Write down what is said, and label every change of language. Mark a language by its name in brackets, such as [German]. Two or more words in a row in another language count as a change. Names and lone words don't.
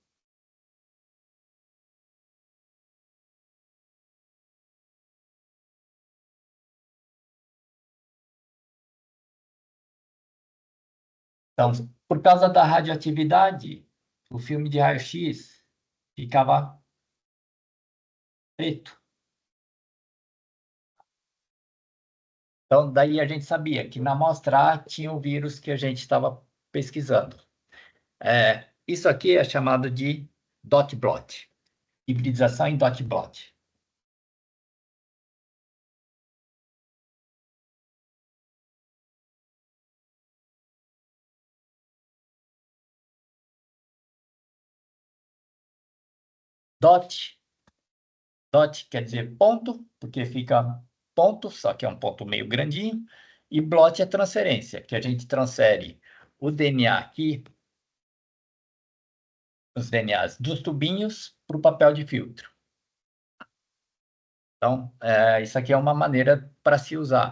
[Portuguese] Então, por causa da radioatividade, o filme de raio-x ficava preto. Então, daí a gente sabia que na amostra A tinha o vírus que a gente estava pesquisando. Isso aqui é chamado de [English] dot blot, [Portuguese] hibridização em [English] dot blot. [Portuguese] Dot, dot quer dizer ponto, porque fica ponto, só que é um ponto meio grandinho, e blot é transferência, que a gente transfere o DNA aqui, os DNAs dos tubinhos, para o papel de filtro. Então, isso aqui é uma maneira para se usar.